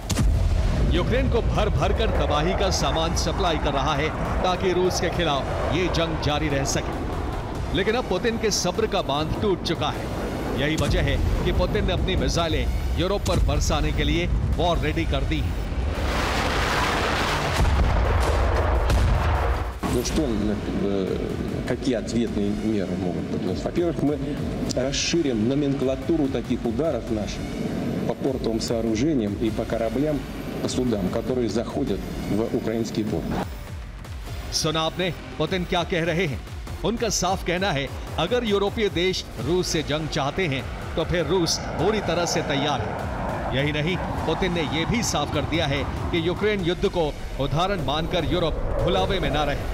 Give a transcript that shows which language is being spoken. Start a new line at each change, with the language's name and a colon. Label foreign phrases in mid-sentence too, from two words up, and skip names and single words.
Hindi: यूक्रेन को भर भर कर तबाही का सामान सप्लाई कर रहा है ताकि रूस के खिलाफ ये जंग जारी रह सके। लेकिन अब पुतिन के सब्र का बांध टूट चुका है। यही वजह है कि पुतिन ने अपनी मिसाइलें यूरोप पर बरसाने के लिए
English: war ready
Hindi: कर दी।
Russian: Ну что, какие ответные меры могут быть? Во-первых, мы расширим номенклатуру таких ударов наших по портовым сооружениям и по кораблям, по судам, которые заходят в украинский порт.
Hindi: सुना आपने पुतिन क्या कह रहे हैं? उनका साफ कहना है, अगर यूरोपीय देश रूस से जंग चाहते हैं तो फिर रूस पूरी तरह से तैयार है। यही नहीं, पुतिन ने यह भी साफ कर दिया है कि यूक्रेन युद्ध को उदाहरण मानकर यूरोप भुलावे में ना रहे।